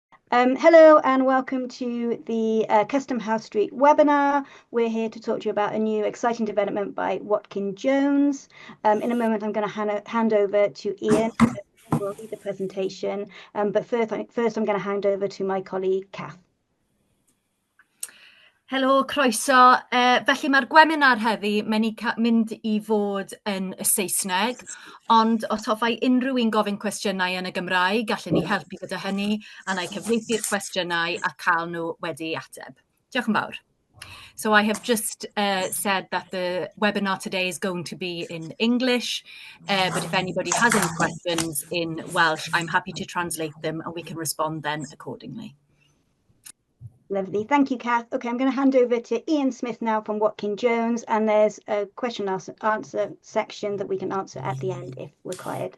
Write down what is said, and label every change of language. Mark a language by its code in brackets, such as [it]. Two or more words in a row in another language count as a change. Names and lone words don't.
[en] Hello and welcome to the Custom House Street webinar. We're here to talk to you about a new exciting development by Watkin Jones. In a moment, I'm going to hand over to Ian, who will lead the presentation. But first, I'm going to hand over to my colleague, Kath. [cy] Helo, croeso. Felly mae'r webinar heddi mynd I fod yn y Saesneg, ond os hoffai unrhyw un gofyn cwestiynau yn y Gymraeg, gallen ni helpu gyda hynny, a na I cyfieithu'r cwestiynau a cael nhw wedi ateb. Diolch yn fawr. [en] So I have just said that the webinar today is going to be in English, but if anybody has any questions in Welsh, I'm happy to translate them and we can respond then accordingly. Lovely. Thank you, Kath. Okay, I'm going to hand over to Ian Smith now from Watkin Jones, and there's a question and answer section that we can answer at the end if required.